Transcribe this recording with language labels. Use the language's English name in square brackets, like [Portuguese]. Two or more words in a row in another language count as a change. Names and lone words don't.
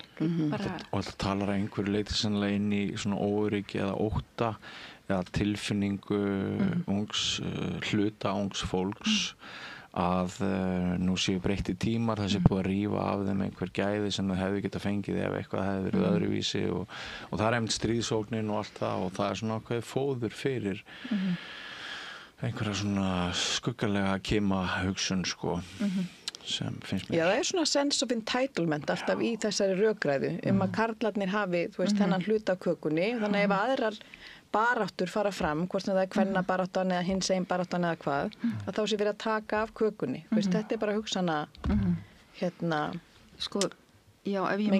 [Icelandic] Og það talar að einhverju leyti sannlega inn í svona óöryggi eða ótta eða tilfinningu hluta ungs fólks að nú séu breytti tímar, það sé búið að rífa af þeim einhver gæði sem það hefði getað fengið ef eitthvað hefði verið öðruvísi og það einmitt stríðsóknin og allt það og það svona ákveðið fóður fyrir einhverja svona skuggalega kima hugsun, sko, sem finnst mér. Já, það svona [English] sense of entitlement [Icelandic] alltaf í þessari rökræðu að karlarnir hafi, þú veist, þennan hluta af kökunni, þannig ef aðrar baráttur fara fram, hvort sem það kvennabaráttan eða hinsegin baráttan eða hvað, að þá sé verið að taka af kökunni. Veist, þetta bara hugsana sko, já, ef ég